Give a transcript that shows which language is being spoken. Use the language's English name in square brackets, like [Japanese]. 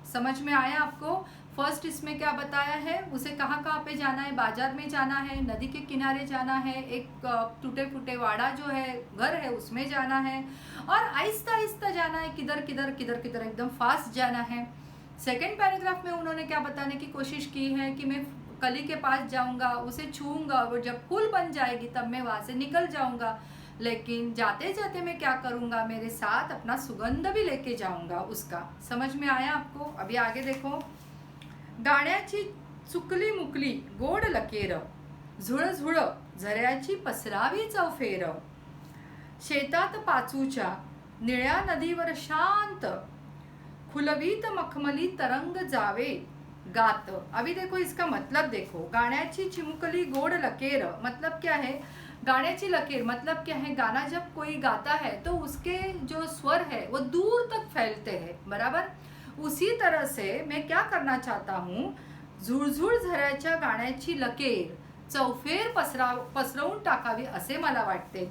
[Hindi] समझ में आया आपको? फर्स्ट इसमें क्या बताया है, उसे कहाँ कहाँ पे जाना है, बाजार में जाना है, नदी के किनारे जाना है, एक टूटे फूटे वाड़ा जो है घर है उसमें जाना है, और आहिस्ता आहिस्ता जाना है, किधर किधर किधर किधर, एकदम फास्ट जाना है। सेकेंड पैराग्राफ में उन्होंने क्या बताने की कोशिश की है कि मैं कली के पास जाऊंगा, उसे छूऊंगा, और जब फूल बन जाएगी तब मैं वहां से निकल जाऊंगा, लेकिन जाते जाते मैं क्या करूंगा, मेरे साथ अपना सुगंध भी लेके जाऊंगा उसका। समझ में आया आपको? अभी आगे देखो, [Marathi] गाण्याची चुकली मुकली गोड लकेर, झुळ झुळ झऱ्याची पसरावी चौफेर, शेतात पाचूच्या निळ्या नदीवर शांत, खुलवीत मखमली तरंग जावे गात। [Hindi] अभी देखो इसका मतलब देखो, [Marathi] गाण्याची चिमुकली गोड लकेर [Hindi] मतलब क्या है, [Marathi] गाण्याची लकीर [Hindi] मतलब क्या है, गाना जब कोई गाता है तो उसके जो स्वर है वो दूर तक फैलते हैं, बराबर। उसी तरह से मैं क्या करना चाहता हूँ, [Marathi] झुळझुळ झऱ्याच्या गाण्याची लकीर चौफेर पसरवून टाकावी असे मला वाटते।